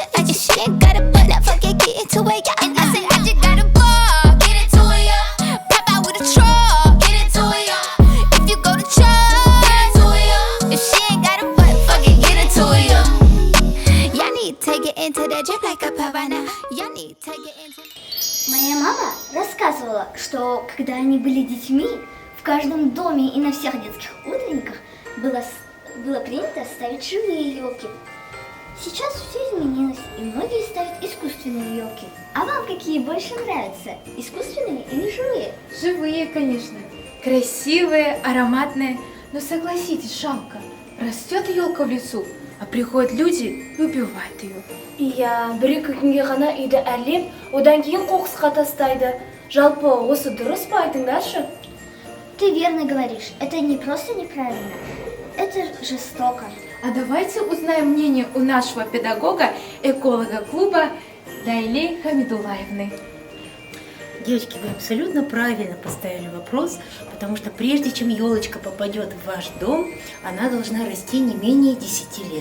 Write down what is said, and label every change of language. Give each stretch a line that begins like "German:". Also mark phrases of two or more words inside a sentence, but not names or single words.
English: I just she ain't got a butt, now fuck it, get into it, yo. And I said I just got a ball, get into it, yo. Pop out with a truck, get into it, yo. If you go to church, get into it, yo. If she ain't got a butt, fuck it, get into it, yo. Y'all need to get into that drip like a Havana. Y'all need to get into.
Russian: Моя мама рассказывала, рассказывала, что когда они были детьми, в каждом доме и на всех детских утренниках было принято ставить живые елки. Сейчас все изменилось, и многие ставят искусственные елки. А вам какие больше нравятся, искусственные или живые? Живые, конечно. Красивые, ароматные. Но согласитесь, жалко. Растет елка в лесу, а приходят люди и убивают ее.
Kazakh: Иә, бір-екі күнге ғана үйді әрлеп, одан кейін қоқысқа тастайды. Жалпы осы дұрыс па, айтыңдаршы?
Russian: Ты верно говоришь, это не просто неправильно, это жестоко. А давайте узнаем мнение у нашего педагога, эколога клуба Лейли Хамидулаевны. Девочки, вы абсолютно правильно поставили вопрос, потому что прежде чем елочка попадет в ваш дом, она должна расти не менее 10 лет.